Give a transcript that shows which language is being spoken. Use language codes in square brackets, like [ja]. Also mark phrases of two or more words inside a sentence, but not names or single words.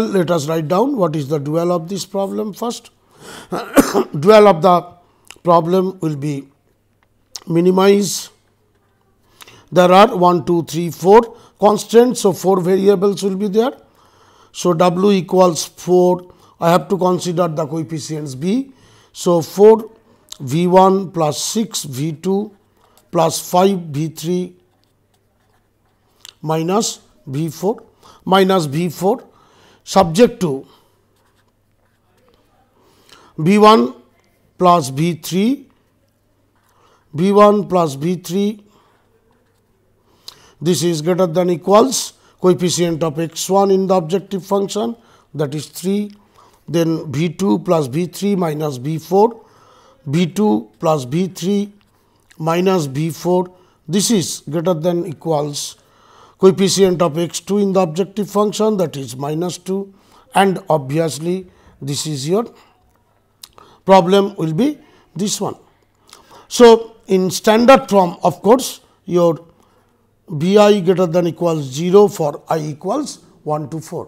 [en] Let us write down what is the dual of this problem first. Dual of the problem will be minimize. There are 1, 2, 3, 4 constants. So, 4 variables will be there. So, W equals 4. I have to consider the coefficients B. So, 4 V 1 plus 6 V 2 plus 5 V 3 minus V 4 subject to V 1 plus V 3, V 1 plus V 3, this is greater than equals coefficient of x 1 in the objective function, that is 3, then V 2 plus V 3 minus V 4, V 2 plus V 3 minus V 4, this is greater than equals coefficient of x 2 in the objective function, that is minus 2, and obviously this is your problem will be this one. So, in standard form, of course, your B I greater than equals 0 for I equals 1 to 4.